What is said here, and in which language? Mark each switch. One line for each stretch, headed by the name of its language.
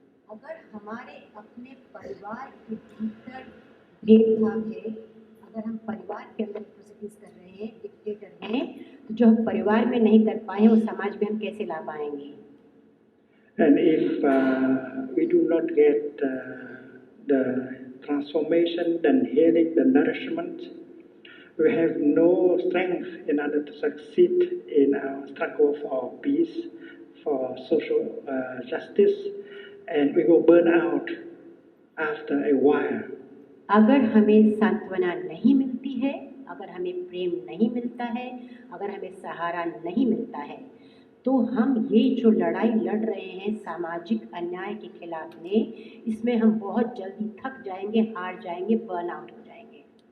Hindi: अगर हमारे अपने परिवार के भीतर भेदभाव है, अगर हम परिवार के अंदर प्रोसीडिंग्स कर रहे हैं, डिक्टेटर हैं, तो जो हम परिवार में नहीं कर पाए वो समाज में हम कैसे ला पाएंगे?
English: And if we do not get the transformation, the healing, the nourishment, we have no strength in order to succeed in our struggle for peace, for social justice, and we will burn out after a while.
Hindi: अगर हमें सांत्वना नहीं मिलती है, अगर हमें प्रेम नहीं मिलता है, अगर हमें सहारा नहीं मिलता है, तो हम ये जो लड़ाई लड़ रहे हैं सामाजिक अन्याय के खिलाफ में, इसमें हम बहुत जल्दी थक जाएंगे, हार जाएंगे, बर्न आउट हो जाएंगे।